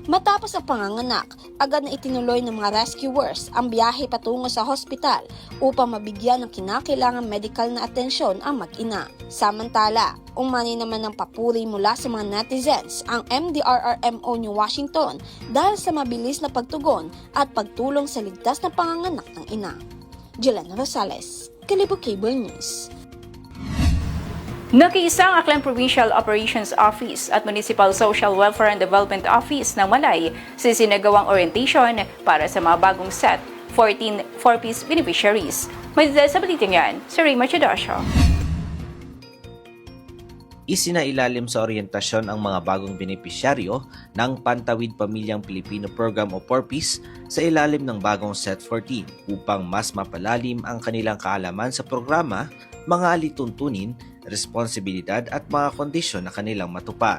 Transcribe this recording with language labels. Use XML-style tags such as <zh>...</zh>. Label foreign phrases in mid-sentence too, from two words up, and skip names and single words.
<tl>Matapos ang panganganak, agad na itinuloy ng mga rescuers ang biyahe patungo sa hospital upang mabigyan ng kinakailangang medical na atensyon ang mag-ina. Samantala, umani naman ng papuri mula sa mga netizens ang MDRRMO New Washington dahil sa mabilis na pagtugon at pagtulong sa ligtas na panganganak ng ina. Jelena Rosales, Kalibo Cable News. Nakiisang Aklan Provincial Operations Office at Municipal Social Welfare and Development Office ng Malay sa sinagawang orientation para sa mga bagong set 14</tl> <en>4-piece beneficiaries.</en> <tl>May details sa balitang yan, si Ray Machadosio. Isinailalim sa oryentasyon ang mga bagong benepisyaryo ng Pantawid Pamilyang Pilipino Program o PORPIS sa ilalim ng bagong Set 14 upang mas mapalalim ang kanilang kaalaman sa programa, mga alituntunin, responsibilidad at mga kondisyon na kanilang matupad.</tl>